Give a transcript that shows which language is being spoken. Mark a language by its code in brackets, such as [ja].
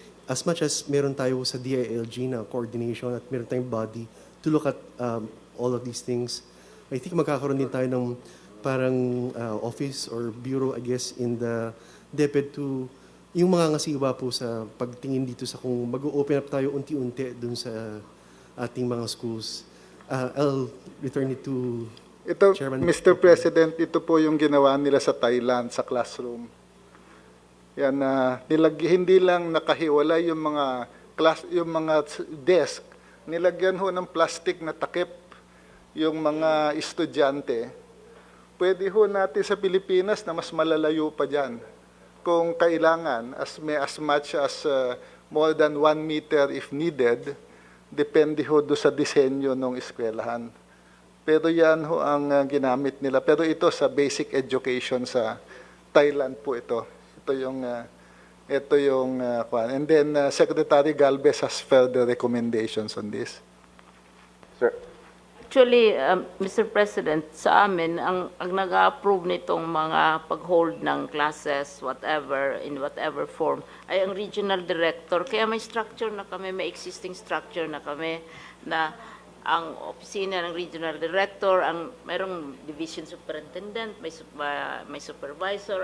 [tl] As much as meron tayo sa DILG na coordination at meron tayong body to look at all of these things, I think magkakaroon din tayo ng parang office or bureau, I guess, in the DepEd to yung mga ngasiwa po sa pagtingin dito sa kung mag-open up tayo unti-unti dun sa ating mga schools. [en] I'll return it to Chairman. [tl] Mr. President, ito po yung ginawa nila sa Thailand, sa classroom. Yan, hindi lang nakahiwalay yung mga desk, nilagyan ho ng plastic na takip yung mga estudyante. Pwede ho natin sa Pilipinas na mas malalayo pa dyan. Kung kailangan, as much as more than 1 meter if needed, depende ho do sa disenyo ng eskwelahan. Pero yan ho ang ginamit nila. Pero ito sa basic education sa Thailand po ito. Ito yung Ito yung kwan. [en] And then Secretary Galvez has further recommendations on this. Sir, Actually, Mr. [tl] President, sa amin, ang nag-approve nitong mga pag-hold ng classes, whatever, in whatever form, ay ang regional director. Kaya may structure na kami, may existing structure na kami, na ang opisina ng regional director, ang mayroong division superintendent, may supervisor.